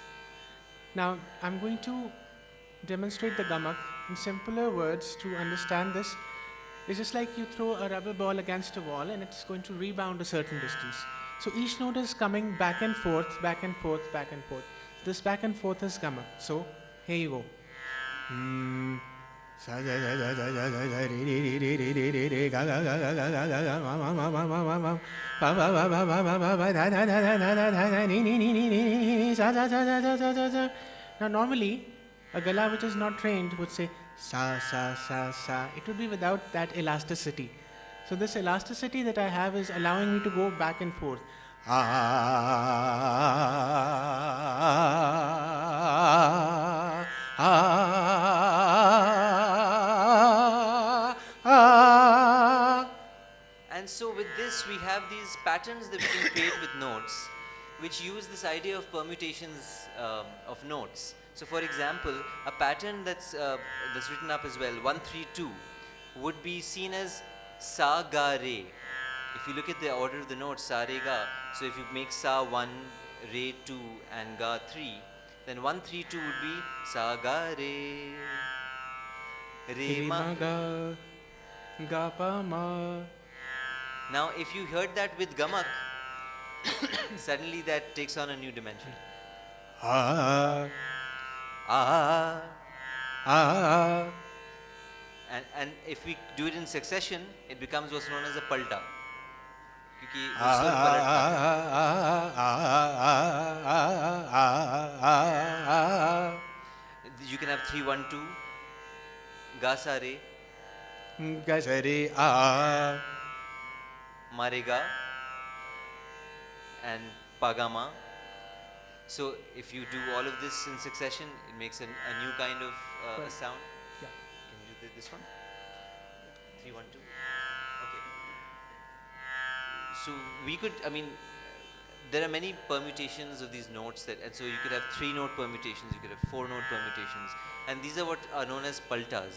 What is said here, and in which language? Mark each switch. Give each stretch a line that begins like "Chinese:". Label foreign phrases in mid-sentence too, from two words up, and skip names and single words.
English: Now I'm going to demonstrate the gamak in simpler words. To understand this, it's just like you throw a rubber ball against a wall and it's going to rebound a certain distance. So each note is coming back and forth, back and forth, back and forth. This back and forth is gamak. So here you go. sa sa sa sa sa sa sa sa re re re re re re re ga ga ga ga ga ga ga ga ma ma ma ma ma ma ma ba ba ba ba ba ba ba ba da da da da da da da da ni ni ni ni ni ni sa sa sa sa sa sa sa sa. Now normally a gala which is not trained would say sa sa sa sa. It would be without that elasticity. So this elasticity that I have is allowing me to go back and forth. And so with this we have these patterns that we can create with notes, which use this idea of permutations of notes. So for example, a pattern that's written up as well, 132, would be seen as sa ga re. If you look at the order of the notes, sa re ga, so if you make sa 1, re 2 and ga 3, then 132 would be sa ga re, re ma ga, ga pa ma. Now if you heard that with gamak, suddenly that takes on a new dimension. Ah, Ah. ah, And if we do it in succession, it becomes what's known as a palta.
Hindi: क्योंकि वो ah, सुर पलट जाते हैं.
English: You can have 3 1 2, ga sa re, ga sa re ah, ma re ga, and pa ga ma. So if you do all of this in succession, it makes a new kind of a sound. Yeah. Can you do this one? 3 1 2. Okay. So we could, I mean, there are many permutations of these notes and so you could have 3-note permutations, you could have 4-note permutations, and these are what are known as paltas.